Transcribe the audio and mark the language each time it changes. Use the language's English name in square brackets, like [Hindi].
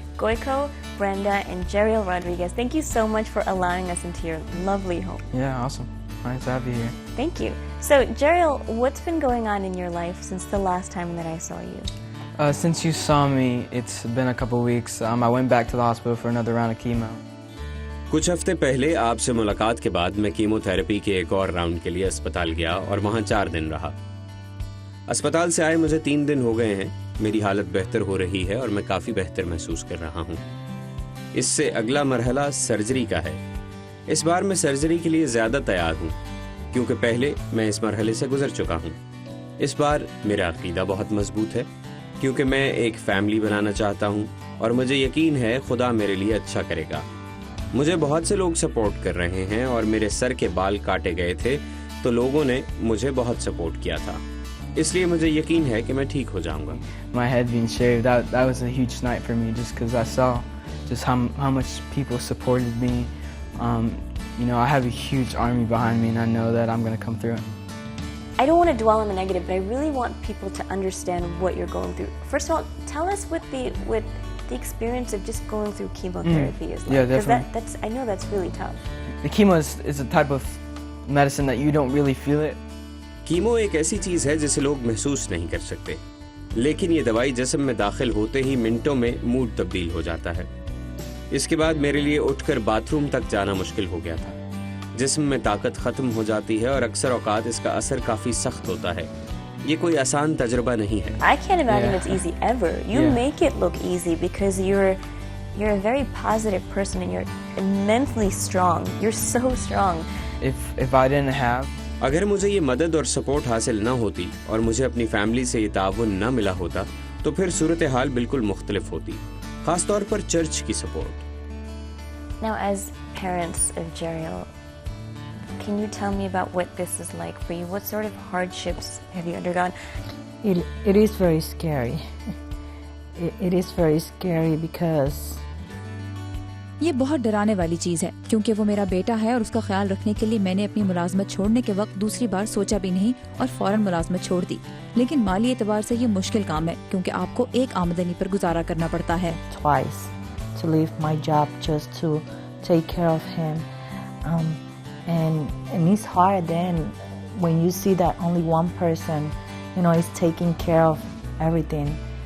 [English] Goiko, Brenda, and Jeriel Rodriguez, thank you so much for allowing us into your lovely home. Yeah, awesome. Nice to have you here. Thank you. So, Jeriel, what's been going on in your life since the last time that I saw you? Since you saw me, it's been a couple weeks. I went back to the hospital for another round of chemo. [Hindi] कुछ हफ्ते पहले आपसे मुलाकात के बाद मैं chemotherapy के एक और राउंड के लिए अस्पताल गया और वहाँ 4 दिन रहा। अस्पताल से आए मुझे 3 दिन हो गए हैं। मेरी हालत बेहतर हो रही है और मैं काफ़ी बेहतर महसूस कर रहा हूँ। इससे अगला मरहला सर्जरी का है। इस बार मैं सर्जरी के लिए ज़्यादा तैयार हूँ क्योंकि पहले मैं इस मरहले से गुजर चुका हूँ। इस बार मेरा अकीदा बहुत मजबूत है क्योंकि मैं एक फैमिली बनाना चाहता हूँ और मुझे यकीन है खुदा मेरे लिए अच्छा करेगा। मुझे बहुत से लोग सपोर्ट कर रहे हैं और मेरे सर के बाल काटे गए थे तो लोगों ने मुझे बहुत सपोर्ट किया था, इसलिए मुझे यकीन है कि मैं ठीक हो जाऊंगा। [English] My head being shaved, that was a huge night for me just because I saw just how much people supported me. You know, I have a huge army behind me and I know that I'm going to come through it. I don't want to dwell on the negative, but I really want people to understand what you're going through. First of all, tell us what the experience of just going through chemotherapy is like. Yeah, definitely. Because I know that's really tough. The chemo is a type of medicine that you don't really feel it. [Hindi] Chemo एक ऐसी चीज़ है जिसे लोग महसूस नहीं कर सकते। लेकिन ये दवाई जिस्म में दाखिल होते ही मिनटों में मूड तब्दील हो जाता है। इसके बाद मेरे लिए उठकर बाथरूम तक जाना मुश्किल हो गया था। जिस्म में ताकत खत्म हो जाती है और अक्सर औकात इसका असर काफी सख्त होता है। ये कोई आसान तजुर्बा नहीं है। [English] I can't imagine it's easy ever. You make it look easy because you're a very positive person and you're immensely strong. You're so strong. If I didn't have [Hindi] अगर मुझे ये मदद और सपोर्ट हासिल न होती और मुझे अपनी फैमिली से ये ताउन न मिला होता तो फिर सूरत हाल बिल्कुल मुख्तलिफ होती, खासतौर पर चर्च की support. [English] Now, as parents of Jeriel, can you tell me about what this is like for you? What sort of hardships have you undergone? It is very scary. It is very scary because [Hindi] ये बहुत डराने वाली चीज है क्योंकि वो मेरा बेटा है और उसका ख्याल रखने के लिए मैंने अपनी मुलाजमत छोड़ने के वक्त दूसरी बार सोचा भी नहीं और फौरन मुलाजमत छोड़ दी। लेकिन माली एतबार से ये मुश्किल काम है क्योंकि आपको एक आमदनी पर गुजारा करना पड़ता है। [English] twice to leave my job just to take care of him, and it's hard then when you see that only one person, is taking care of everything.